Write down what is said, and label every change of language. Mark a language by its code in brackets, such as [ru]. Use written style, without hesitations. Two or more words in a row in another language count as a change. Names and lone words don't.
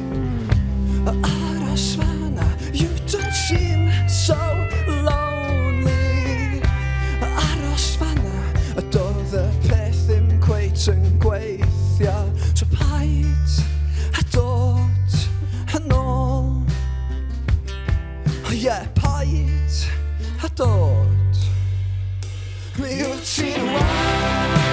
[cy] Aros fanna, [en] you don't seem so lonely. [cy] Aros fanna, doedd y peth ddim cweit yn gweithio. So paid a dod yn ôl. Ie, paid a dod. Mi wyt ti'n weld.